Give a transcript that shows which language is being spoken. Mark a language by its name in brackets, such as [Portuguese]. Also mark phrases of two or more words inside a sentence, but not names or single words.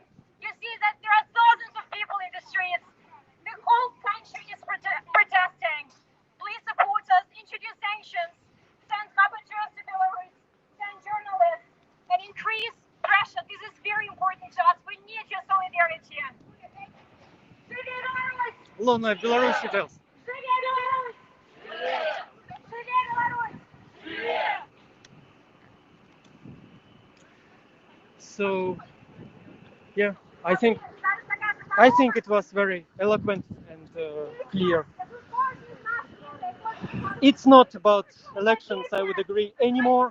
[English] You see that there are thousands of people in the streets. The whole country is protesting. Please support us, introduce sanctions, send rapporteurs to Belarus, send journalists, and increase pressure. This is very important to us. We need your solidarity. [Belarusian] Живи Беларусь! Лона Беларусь Беларусь! Живи Беларусь! Живи Беларусь! [English] So yeah, I think it was very eloquent and clear. It's not about elections, I would agree, anymore.